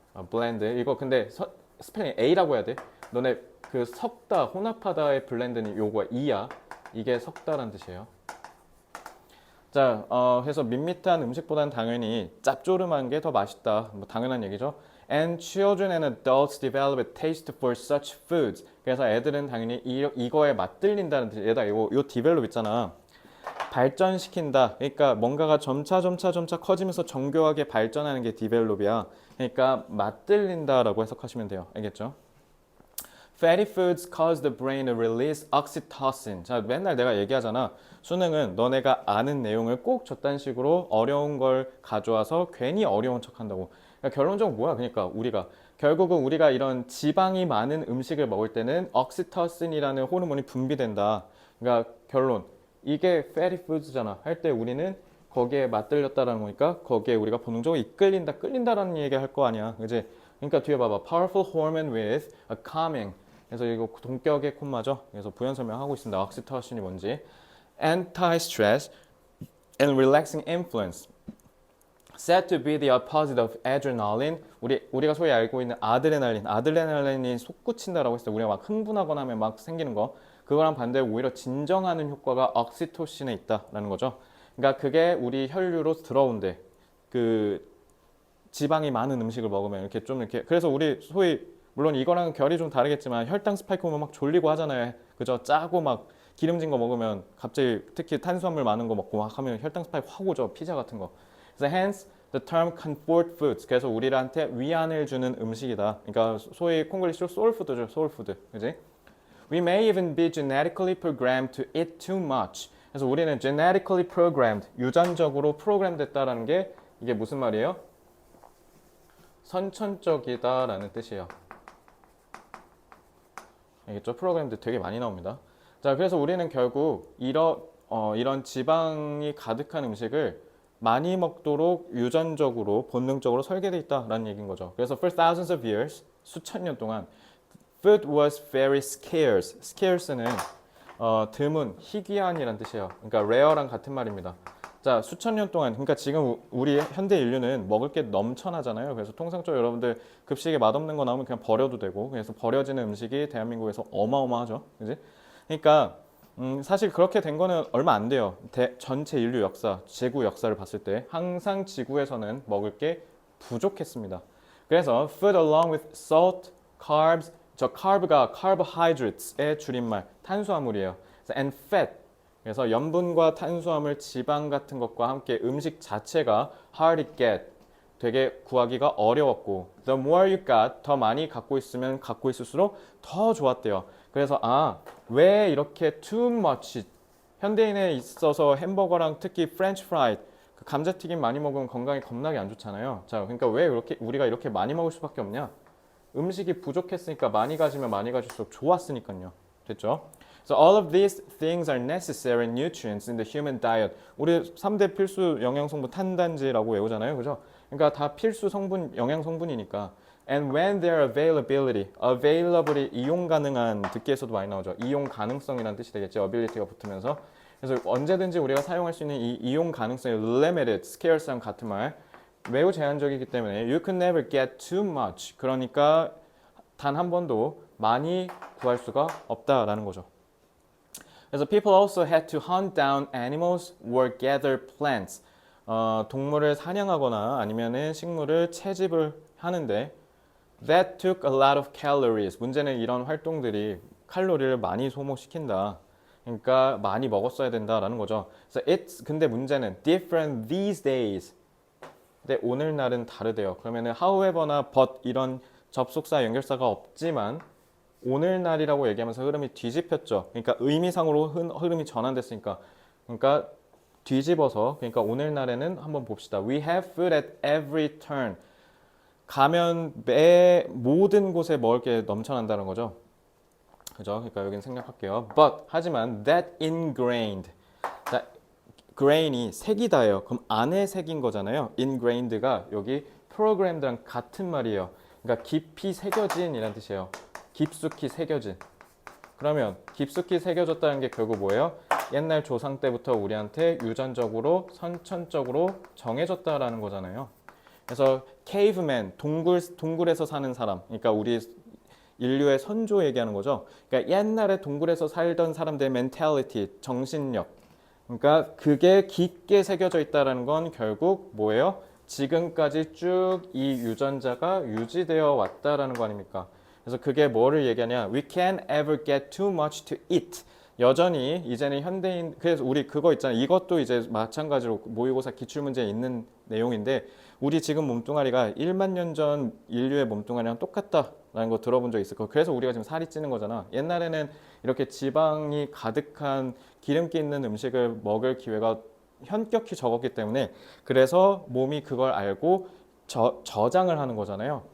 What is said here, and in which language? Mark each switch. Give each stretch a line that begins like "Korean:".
Korean: 블렌드. 이거 근데 스펠링 A라고 해야 돼. 너네 그 섞다, 혼합하다의 블렌드는 요거 E야. 이게 섞다라는 뜻이에요. 자, 해서 밋밋한 음식보다는 당연히 짭조름한 게 더 맛있다. 뭐 당연한 얘기죠.
English: And children and adults develop a taste for such foods.
Korean: 그래서 애들은 당연히 이거에 맛들린다는 뜻. 얘다 요 develop 있잖아. 발전시킨다. 그러니까 뭔가가 점차 커지면서 정교하게 발전하는 게 디벨롭이야. 그러니까 맛들린다라고 해석하시면 돼요. 알겠죠?
English: Fatty foods cause the brain to release oxytocin.
Korean: 자, 맨날 내가 얘기하잖아. 수능은 너네가 아는 내용을 꼭 저딴 식으로 어려운 걸 가져와서 괜히 어려운 척한다고. 그러니까 결론적으로 뭐야? 그러니까 결국은 우리가 이런 지방이 많은 음식을 먹을 때는 옥시토신이라는 호르몬이 분비된다. 그러니까 결론. 이게
English: fatty foods
Korean: 잖아. 할 때 우리는 거기에 맛들렸다라는 거니까 거기에 우리가 본능적으로 끌린다라는 얘기 할 거 아니야. 그지? 그러니까 뒤에 봐봐.
English: Powerful hormone with a calming.
Korean: 그래서 이거 동격의 콤마죠. 그래서 부연 설명하고 있습니다. 옥시토신이 뭔지.
English: Anti-stress and relaxing influence. said to be the opposite of adrenaline.
Korean: 우리가 소위 알고 있는 아드레날린이 솟구친다라고 했어요. 우리가 막 흥분하거나 하면 막 생기는 거. 그거랑 반대로 오히려 진정하는 효과가 옥시토신에 있다라는 거죠. 그러니까 그게 우리 혈류로 들어온대. 그 지방이 많은 음식을 먹으면 이렇게 좀 이렇게 그래서 우리 소위 물론 이거랑 결이 좀 다르겠지만 혈당 스파이크 오면 막 졸리고 하잖아요. 그죠? 짜고 막 기름진 거 먹으면 갑자기 특히 탄수화물 많은 거 먹고 막 하면 혈당 스파이크 확 오죠. 피자 같은 거. 그래서
English: hence the term comfort foods.
Korean: 그래서 우리한테 위안을 주는 음식이다. 그러니까 소위 콩글리시로 soul food죠.
English: soul food.
Korean: 그지?
English: We may even be genetically programmed to eat too much.
Korean: 그래서 우리는
English: genetically programmed,
Korean: 유전적으로 프로그램 됐다라는 게 이게 무슨 말이에요? 선천적이다라는 뜻이에요. 알겠죠? 프로그램들 되게 많이 나옵니다. 자, 그래서 우리는 결국 이런 지방이 가득한 음식을 많이 먹도록 유전적으로 본능적으로 설계되어 있다라는 얘기인 거죠. 그래서
English: for thousands of years,
Korean: 수천 년 동안
English: food was very scarce.
Korean: scarce는 드문, 희귀한이란 뜻이에요. 그러니까 rare랑 같은 말입니다. 자, 수천 년 동안, 그러니까 지금 우리 현대 인류는 먹을 게 넘쳐나잖아요. 그래서 통상적으로 여러분들 급식에 맛없는 거 나오면 그냥 버려도 되고, 그래서 버려지는 음식이 대한민국에서 어마어마하죠. 그지? 그러니까 사실 그렇게 된 거는 얼마 안 돼요. 전체 인류 역사, 지구 역사를 봤을 때 항상 지구에서는 먹을 게 부족했습니다. 그래서
English: food along with salt, carbs,
Korean: 저 carb가 carbohydrates의 줄임말, 탄수화물이에요.
English: and fat,
Korean: 그래서 염분과 탄수화물, 지방 같은 것과 함께 음식 자체가
English: hard to get,
Korean: 되게 구하기가 어려웠고
English: the more you got,
Korean: 더 많이 갖고 있으면 갖고 있을수록 더 좋았대요. 그래서 왜 이렇게 too much, 현대인에 있어서 햄버거랑 특히 프렌치 프라이, 그 감자튀김 많이 먹으면 건강에 겁나게 안 좋잖아요. 자, 그러니까 왜 이렇게 우리가 이렇게 많이 먹을 수밖에 없냐? 음식이 부족했으니까 많이 가지면 많이 가질수록 좋았으니까요. 됐죠?
English: So all of these things are necessary nutrients in the human diet.
Korean: 우리 3대 필수 영양 성분 탄단지라고 외우잖아요. 그죠? 그러니까 다 필수 성분, 영양 성분이니까.
English: And when their availability,
Korean: available이 이용 가능한, 듣기에서도 많이 나오죠. 이용 가능성이라는 뜻이 되겠죠. ability가 붙으면서. 그래서 언제든지 우리가 사용할 수 있는 이 이용 가능성이 limited, scarce랑 같은 말. 매우 제한적이기 때문에
English: you can never get too much.
Korean: 그러니까 단 한 번도 많이 구할 수가 없다라는 거죠.
English: 그래서 people also had to hunt down animals or gather plants.
Korean: 동물을 사냥하거나 아니면은 식물을 채집을 하는데
English: that took a lot of calories.
Korean: 문제는 이런 활동들이 칼로리를 많이 소모시킨다. 그러니까 많이 먹었어야 된다라는 거죠. 그래서
English: it's
Korean: 근데 문제는
English: different these days.
Korean: 근데 오늘날은 다르대요. 그러면은 however나 but 이런 접속사 연결사가 없지만 오늘날이라고 얘기하면서 흐름이 뒤집혔죠. 그러니까 의미상으로 흐름이 전환됐으니까. 그러니까 뒤집어서 그러니까 오늘날에는 한번 봅시다.
English: We have food at every turn.
Korean: 가면 매 모든 곳에 먹을 게 넘쳐난다는 거죠. 그죠? 그러니까 여기는 생략할게요.
English: But
Korean: 하지만
English: that ingrained.
Korean: grain이 색이다예요. 그럼 안에 색인 거잖아요. ingrained가 여기 programmed랑 같은 말이에요. 그러니까 깊이 새겨진이라는 뜻이에요. 깊숙이 새겨진. 그러면 깊숙이 새겨졌다는 게 결국 뭐예요? 옛날 조상 때부터 우리한테 유전적으로 선천적으로 정해졌다라는 거잖아요. 그래서 caveman, 동굴에서 사는 사람, 그러니까 우리 인류의 선조 얘기하는 거죠. 그러니까 옛날에 동굴에서 살던 사람들의 mentality, 정신력, 그러니까 그게 깊게 새겨져 있다는 건 결국 뭐예요? 지금까지 쭉 이 유전자가 유지되어 왔다라는 거 아닙니까? 그래서 그게 뭐를 얘기하냐?
English: We can't ever get too much to eat.
Korean: 여전히 이제는 현대인, 그래서 우리 그거 있잖아요. 이것도 이제 마찬가지로 모의고사 기출문제에 있는 내용인데 우리 지금 몸뚱아리가 1만 년 전 인류의 몸뚱아리랑 똑같다라는 거 들어본 적 있을 거예요. 그래서 우리가 지금 살이 찌는 거잖아. 옛날에는 이렇게 지방이 가득한 기름기 있는 음식을 먹을 기회가 현격히 적었기 때문에 그래서 몸이 그걸 알고 저장을 하는 거잖아요.